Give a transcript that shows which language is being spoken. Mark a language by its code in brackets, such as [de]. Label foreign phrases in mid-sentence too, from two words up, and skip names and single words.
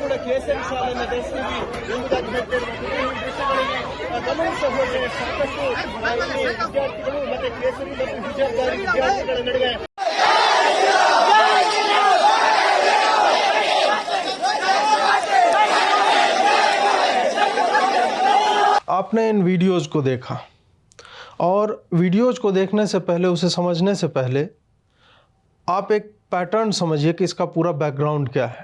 [kn] ಜಿಎಸ್ಎಂ ಶಾಲೆ ಮತ್ತು ಎಸ್ಪಿಬಿ ಎಂಬುದಾಗಿ ಹೇಳ್ತಿರುವಂತಹ ಈ ದೃಶ್ಯಗಳಿಗೆ ಗಮನಿಸ ಹೋದರೆ ಸಾಕಷ್ಟು ಇಲ್ಲಿ ವಿದ್ಯಾರ್ಥಿಗಳು ಮತ್ತು ಕೇಸರಿ ಮತ್ತು ಹಿಜಾಬ್ದಾರಿ ವಿದ್ಯಾರ್ಥಿಗಳ ನಡುವೆ [hi] आपने इन वीडियोज़ को देखा और वीडियोज़ को देखने से पहले, उसे समझने से पहले आप एक पैटर्न समझिए कि इसका पूरा बैकग्राउंड क्या है।